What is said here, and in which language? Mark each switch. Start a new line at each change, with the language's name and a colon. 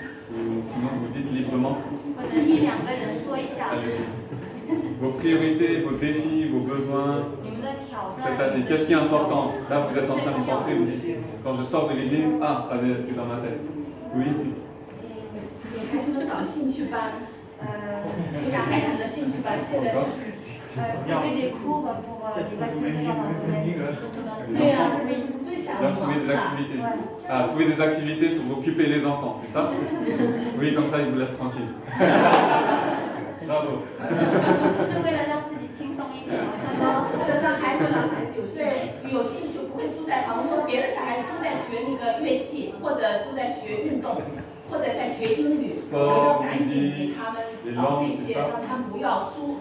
French: Ou sinon vous dites librement?
Chinese: 或者一两个人说一下
French: Allez-y. Vos priorités, vos défis, vos besoins
Chinese: 你们的挑战。
French: cette année. Qu'est-ce qui est important? Là, vous êtes en train de penser, vous dites, quand je sors de l'église, ah, ça va rester dans ma tête. Oui.
Chinese: 给孩子们找兴趣班，培养孩子们的兴趣班，现在是。
French: trouver des cours pour les passionner dans le domaine.
Chinese: 对呀，分享
French: Là, trouver des activités. Ah, trouver des activités pour occuper les enfants, c'est ça? Oui, comme ça, ils vous laissent tranquille. Bravo.
Chinese: 是为了让自己轻松一点。是为了让孩子有兴趣，不会输在旁。说别的小孩都在学那个乐器，或者都在学运动，或者在学英语，我要赶紧给他们找这些，让他们不要输。